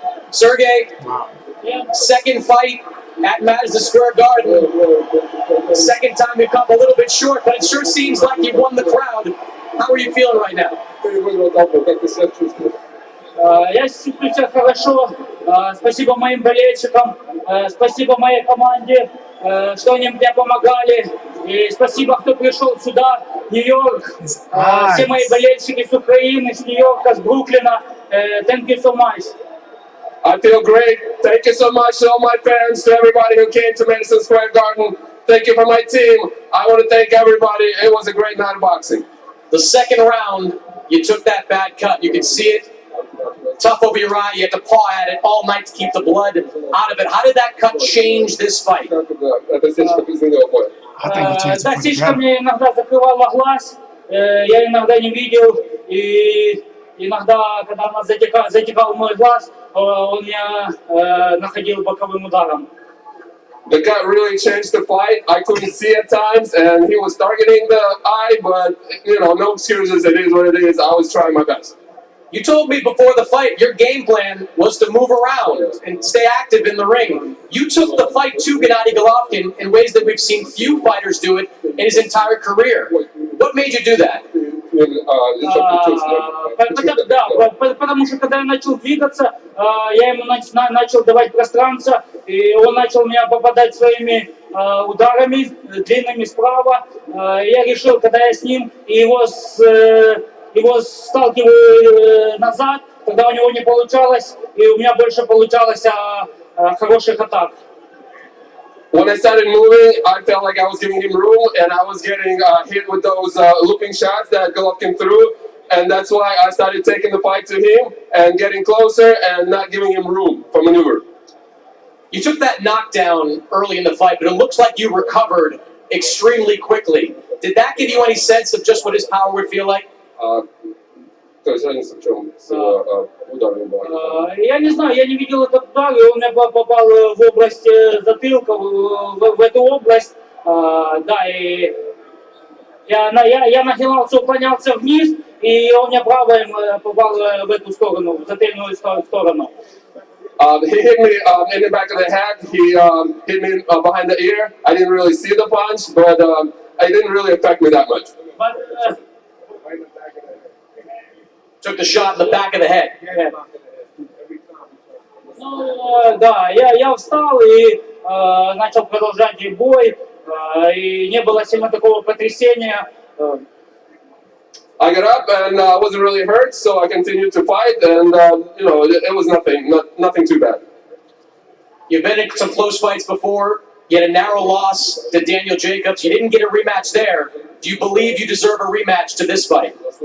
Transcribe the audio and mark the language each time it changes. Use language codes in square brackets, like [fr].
[en] Sergey, Wow. second fight at Madison Square Garden. Second time you come a little bit short, but it sure seems like you won the crowd. How are you feeling right now? [ru] Я чувствую себя хорошо. Спасибо моим болельщикам, спасибо моей команде, что они мне помогали. И спасибо, кто пришел сюда, Нью-Йорк. Все мои болельщики с Украины, с Нью-Йорка, с Бруклина. [en] Thank you so much. I feel great. Thank you so much to all my fans, to everybody who came to Madison Square Garden. Thank you for my team. I want to thank everybody. It was a great night of boxing. The second round, you took that bad cut. You could see it. Tough over your eye. You had to paw at it all night to keep the blood out of it. How did that cut change this fight? [ru] Это сечка изменила бой. [en] I think he changed it [ru] Да, [en] for the [ru] сечка [en] better. [ru] мне иногда закрывала глаз, я иногда не видел, и иногда, когда она затекал мой глаз, он меня находил боковым ударом. [en] The cut really changed the fight. I couldn't see at times, and he was targeting the eye, but, no excuses. It is what it is. I was trying my best. You told me before the fight your game plan was to move around and stay active in the ring. You took the fight to Gennady Golovkin in ways that we've seen few fighters do it in his entire career. What made you do that? him instructor twist. [ru] Да, потому что когда я начал двигаться, я ему начал давать пространство, и он начал меня попадать своими ударами длинными справа. Я решил, когда я с ним и его сталкиваю назад, когда у него не получалось, и у меня больше получалось хороших атак. [en] When I started moving, I felt like I was giving him room, and I was getting hit with those looping shots that Golovkin threw, and that's why I started taking the fight to him and getting closer and not giving him room for maneuver. You took that knockdown early in the fight, but it looks like you recovered extremely quickly. Did that give you any sense of just what his power would feel like? [ru] То есть разница в чем с ударами была? Я не знаю, я не видел этот удар, и он меня попал в область затылка, в эту область. Да, и я нахилался, уклонялся вниз, и он меня правым попал в эту сторону, в затыльную сторону. [en] He hit me in the back of the head. He hit me behind the ear. I didn't really see the punch, but it didn't really affect me that much. But, Took the shot in the back of the head. [ru] Ну, да, я встал и начал продолжать бой, и не было сильно такого потрясения. [en] I got up and wasn't really hurt, so I continued to fight, and it was nothing too bad. You've been in some close fights before. You had a narrow loss to Daniel Jacobs. You didn't get a rematch there. Do you believe you deserve a rematch to this fight?